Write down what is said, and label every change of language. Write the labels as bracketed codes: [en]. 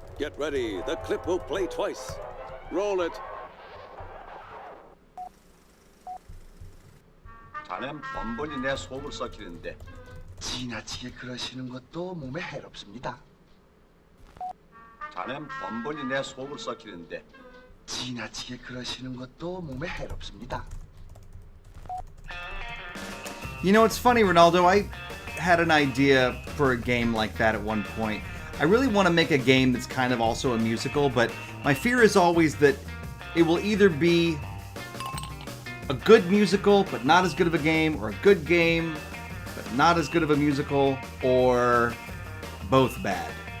[en] Get ready, the clip will play twice. Roll it. [ko] 자넨 번번이 내 속을 썩히는데 지나치게 그러시는 것도 몸에 해롭습니다. 자넨 번번이 내 속을 썩히는데 지나치게 그러시는 것도 몸에 해롭습니다. [en] You know, it's funny, Ronaldo. I had an idea for a game like that at one point. I really want to make a game that's kind of also a musical, but my fear is always that it will either be a good musical, but not as good of a game, or a good game, but not as good of a musical, or both bad.